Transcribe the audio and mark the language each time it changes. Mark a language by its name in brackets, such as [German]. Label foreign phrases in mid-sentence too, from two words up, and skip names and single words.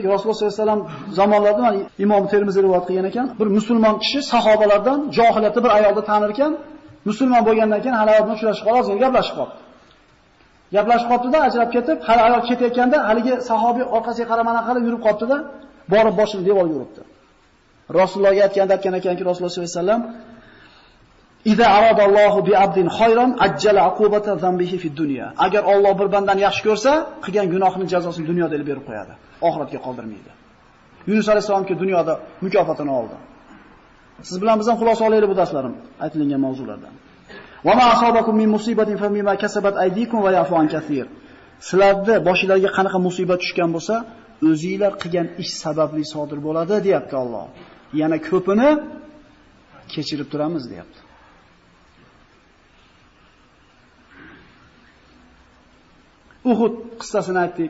[Uzbek] Rasululloh [Arabic] صَلَّى اللَّهُ عَلَيْهِ وَسَلَّمَ [Uzbek] zamonlarida mana Imom Termiziy rivoyat qilgan ekan, bir musulmon kishi sahobalardan johiliyatda bir ayolni tanir ekan, musulmon bo'lgandan keyin hali bilan uchrashib qolib, ozgina gaplashib qoldi. Gaplashib qoldi-da, ajrab ketib, hali ayol ketayotganda haligi sahobiy orqasiga qaramana qilib yurib qoldi-da, borib boshini devorga uribdi. Rasulullohga aytgan ekanki, Rasululloh [Arabic] صَلَّى اللَّهُ عَلَيْهِ وَسَلَّمَ إِذَا أَرَادَ اللَّهُ بِعَبْدٍ خَيْرًا عَجَّلَ عُقُوبَةَ ذَنْبِهِ فِي الدُّنْيَا." [Uzbek] Agar Alloh bir bandani yaxshi ko'rsa, qilgan gunohining jazosini dunyoda berib qo'yadi, oxiratga qoldirmaydi. Yunus alayhisolamga dunyoda mukofotini oldi. Siz bilan biz ham xulosa olaylik bu darslarim aytilgan mavzulardan. [Arabic] وَمَا أَصَابَكُمْ مِنْ مُصِيبَةٍ فَبِمَا كَسَبَتْ أَيْدِيكُمْ وَيَعْفُو عَنْ كَثِيرٍ. [Uzbek] Sizlarda boshingizga qanaqa musibat tushgan bo'lsa, o'zingizlar qilgan ish sababli sodir bo'ladi, deyapti Alloh. Yana ko'pini kechirib turamiz, deyapti. Uhud qissasini aytdik.